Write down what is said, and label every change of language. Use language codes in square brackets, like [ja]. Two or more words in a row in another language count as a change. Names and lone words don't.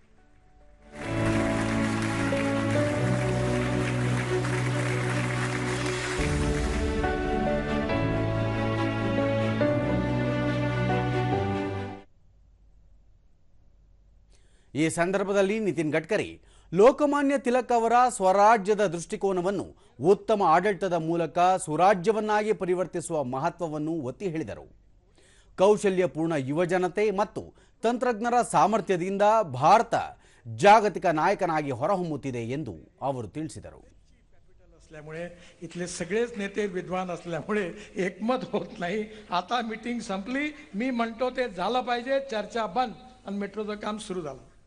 [kn] ಈ ಸಂದರ್ಭದಲ್ಲಿ ನಿತಿನ್ ಗಡ್ಕರಿ ಲೋಕಮಾನ್ಯ ತಿಲಕ್ ಅವರ ಸ್ವರಾಜ್ಯದ ದೃಷ್ಟಿಕೋನವನ್ನು ಉತ್ತಮ ಆಡಳಿತದ ಮೂಲಕ ಸುರಾಜ್ಯವನ್ನಾಗಿ ಪರಿವರ್ತಿಸುವ ಮಹತ್ವವನ್ನು ಒತ್ತಿ ಹೇಳಿದರು. ಕೌಶಲ್ಯಪೂರ್ಣ ಯುವಜನತೆ ಮತ್ತು ತಂತ್ರಜ್ಞರ ಸಾಮರ್ಥ್ಯದಿಂದ ಭಾರತ ಜಾಗತಿಕ ನಾಯಕನಾಗಿ ಹೊರಹೊಮ್ಮುತ್ತಿದೆ ಎಂದು ಅವರು ತಿಳಿಸಿದರು. [mr] असल्यामुळे इथले सगळेच नेते विद्वान असल्यामुळे एकमत होत नाही. आता मीटिंग संपली, मी म्हणतो ते झालं पाहिजे, चर्चा बंद आणि मेट्रोचं काम सुरू झालं.